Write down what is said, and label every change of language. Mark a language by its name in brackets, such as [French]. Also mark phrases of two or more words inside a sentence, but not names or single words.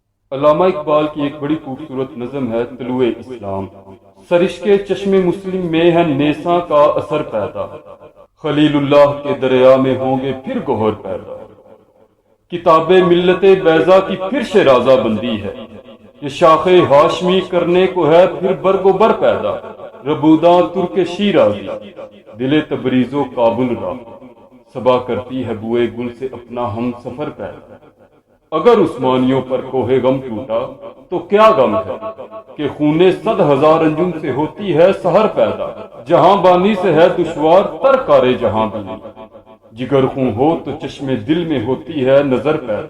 [Urdu] علامہ اقبال کی ایک بڑی خوبصورت نظم ہے طلوع اسلام۔ سرش کے چشم مسلم میں ہے نیساں کا اثر پیدا، خلیل اللہ کے دریا میں ہوں گے پھر گوہر پیدا۔ کتاب ملت بیضا کی پھر شیرازہ بندی ہے، یہ شاخ ہاشمی کرنے کو ہے پھر برگ و بر پیدا۔ [Persian] ربوداں ترک شیرازی، دل تبریز و کابل را، [Urdu] صبا کرتی ہے بوئے گل سے اپنا ہم سفر پیدا۔ اگر عثمانیوں پر کوہ غم ٹوٹا تو کیا غم ہے کہ خون 100,000 انجم سے ہوتی ہے سحر پیدا۔ جہاں بانی سے ہے دشوار تر کار جہاں بھی، جگر خون ہو تو چشم دل میں ہوتی ہے نظر پیدا۔